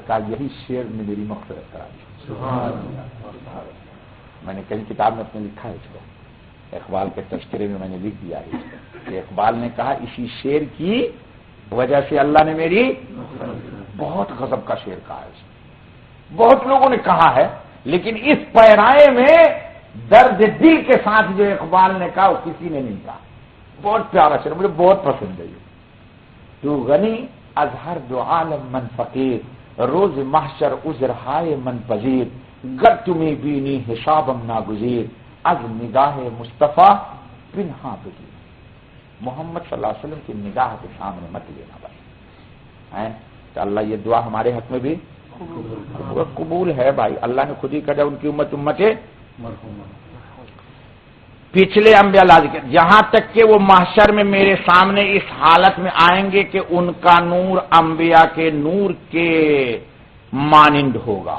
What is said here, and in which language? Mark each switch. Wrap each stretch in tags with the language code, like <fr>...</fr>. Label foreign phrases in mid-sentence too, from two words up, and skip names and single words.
<ur>کہا یہی شعر نے میری مغفرت کرا دی. میں نے کئی کتاب میں اپنے لکھا ہے اس کو، اقبال کے تذکرے میں میں نے لکھ دیا ہے کہ اقبال نے کہا اسی شعر کی وجہ سے اللہ نے میری بہت غضب کا شعر کہا ہے. بہت لوگوں نے کہا ہے لیکن اس پیرائے میں درد دل کے ساتھ جو اقبال نے کہا وہ کسی نے نہیں کہا. بہت پیارا شعر، مجھے بہت پسند ہے.</ur> <fa>تو غنی از ہر دو عالم من فقیر روز محشر عذرہائے من پذیر گر تمہیں بینی حسابم ناگزیر از نگاہ مصطفیٰ پنہا بگیر.</fa> <ur>محمد صلی اللہ علیہ وسلم کی نگاہ کے سامنے مت لینا بس. تو اللہ یہ دعا ہمارے حق میں بھی قبول ہے بھائی. اللہ نے خود ہی کہا ان کی امت پچھلے انبیاء ذکر، جہاں تک کہ وہ محشر میں میرے سامنے اس حالت میں آئیں گے کہ ان کا نور انبیاء کے نور کے مانند ہوگا.</ur>